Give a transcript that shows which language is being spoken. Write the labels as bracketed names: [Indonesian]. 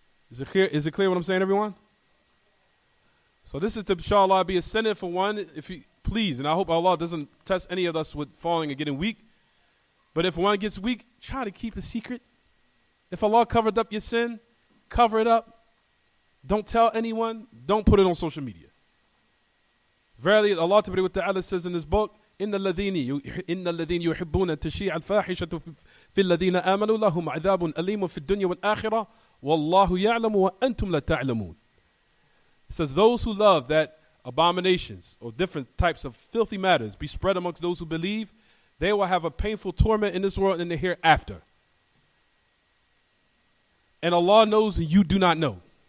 [English] Is it clear what I'm saying, everyone? So this is to, inshallah, be a sentence for one, if you please, and I hope Allah doesn't test any of us with falling and getting weak. But if one gets weak, try to keep it secret. If Allah covered up your sin, cover it up. Don't tell anyone. Don't put it on social media. Verily, Allah Ta'ala says in this book, [Arabic] إِنَّ الَّذِينَ يُحِبُّونَ تَشِيعَ الْفَاحِشَةُ فِي الَّذِينَ آمَنُوا لَهُمْ عَذَابٌ أَلِيمٌ فِي الدُّنْيَا وَالْآخِرَةِ وَاللَّهُ يَعْلَمُ وَأَنْتُمْ لَا تَعْلَمُونَ. [English] It says, those who love that abominations or different types of filthy matters be spread amongst those who believe, they will have a painful torment in this world and the hereafter. And Allah knows and you do not know.